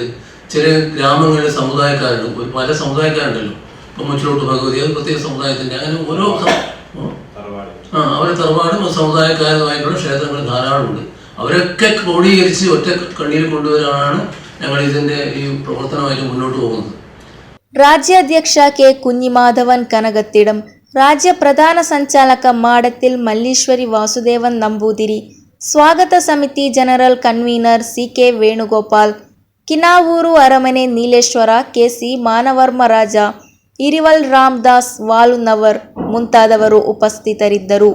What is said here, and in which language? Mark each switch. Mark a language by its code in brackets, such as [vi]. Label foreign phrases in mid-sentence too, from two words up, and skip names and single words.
[ml] ചില ഗ്രാമങ്ങളിലെ സമുദായക്കാരുണ്ട്, പല സമുദായക്കാരുണ്ടല്ലോ. ഇപ്പം മുച്ചിലോട്ട് ഭഗവതി അത് പ്രത്യേക സമുദായത്തിൻ്റെ അങ്ങനെ ഓരോ അവരെ തറവാടും സമുദായക്കാരുമായിട്ടുള്ള ക്ഷേത്രങ്ങൾ ധാരാളമുണ്ട്. അവരൊക്കെ ക്രോഡീകരിച്ച് ഒറ്റ കണ്ണീർ കൊണ്ടുവരാനാണ് ഞങ്ങൾ ഇതിൻ്റെ ഈ പ്രവർത്തനമായിട്ട് മുന്നോട്ട് പോകുന്നത്. [kn] ರಾಜ್ಯಾಧ್ಯಕ್ಷ ಕೆ ಕುഞ്ഞിമാധവൻ ಕನಗತ್ತಿಡಂ, ರಾಜ್ಯ ಪ್ರಧಾನ ಸಂಚಾಲಕ ಮಾಡത്തിൽ ಮಲ್ಲೀಶ್ವರಿ ವಾಸುದೇವನ್ ನಂಬೂದಿರಿ, ಸ್ವಾಗತ ಸಮಿತಿ ಜನರಲ್ ಕನ್ವೀನರ್ CK ವೇಣುಗೋಪಾಲ್, ಕಿನಾವೂರು ಅರಮನೆ ನೀಲೇಶ್ವರ KC ಮಾನವರ್ಮರಾಜ, ಇರಿವಲ್ ರಾಮದಾಸ್ ವಾಲುನವರ್ ಮುಂತಾದವರು ಉಪಸ್ಥಿತರಿದ್ದರು.